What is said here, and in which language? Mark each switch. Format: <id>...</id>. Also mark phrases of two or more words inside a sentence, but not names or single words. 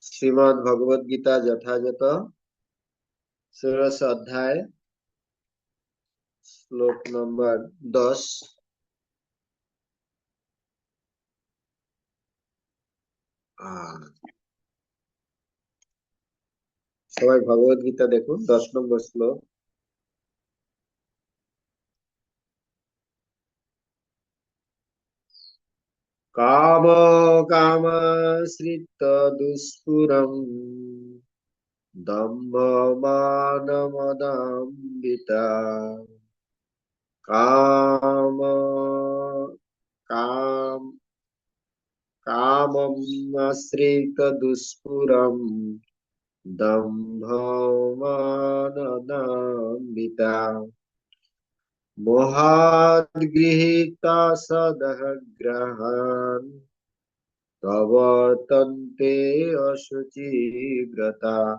<bn>শ্রীমদ্ ভগবদ গীতা যথাযথ 16 অধ্যায় শ্লোক নম্বর 10। সবাই ভগবদ গীতা দেখুন, 10 নম্বর শ্লোক।</bn> <sa>কাম কামাশ্রিত দুষ্পুরম দম্ভ মানমদাম্বিতা কাম কাম কামমাশ্রিত দুষ্পুরম দম্ভ মানদাম্বিতা মোহাদ্গৃহীতা সদগ্রহান প্রবর্তন্তে অশুচিব্রতা</sa>